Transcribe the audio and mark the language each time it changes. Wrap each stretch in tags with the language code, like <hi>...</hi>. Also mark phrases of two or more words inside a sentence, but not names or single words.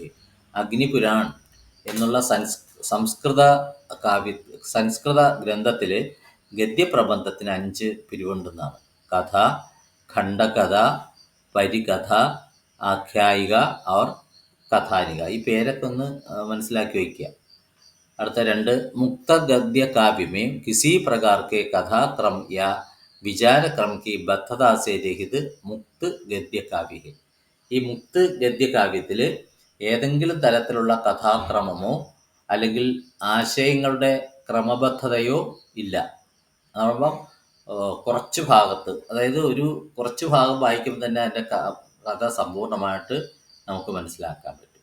<ml>അഗ്നിപുരാൺ എന്നുള്ള സംസ്കൃത ഗ്രന്ഥത്തിൽ ഗദ്യപ്രബന്ധത്തിന് 5 പിരിവുണ്ടെന്നാണ്. കഥ, ഖണ്ഡകഥ, പരികഥ, ആഖ്യായിക और കഥാനിക. ഈ പേരൊക്കെ ഒന്ന് മനസ്സിലാക്കി വയ്ക്കുക. അടുത്ത 2, മുക്ത</ml> <hi>गद्य काव्य में किसी प्रकार के कथाक्रम या विचार क्रम की बद्धता से रहित मुक्त गद्य काव्य है.</hi> <ml>ഈ മുക്ത് ഗദ്യകാവ്യത്തിൽ ഏതെങ്കിലും തരത്തിലുള്ള കഥാക്രമമോ അല്ലെങ്കിൽ ആശയങ്ങളുടെ ക്രമബദ്ധതയോ ഇല്ല. അപ്പം കുറച്ച് ഭാഗത്ത്, അതായത് കുറച്ച് ഭാഗം വായിക്കുമ്പോൾ തന്നെ അതിൻ്റെ കഥ സമ്പൂർണ്ണമായിട്ട് നമുക്ക് മനസ്സിലാക്കാൻ പറ്റും.</ml>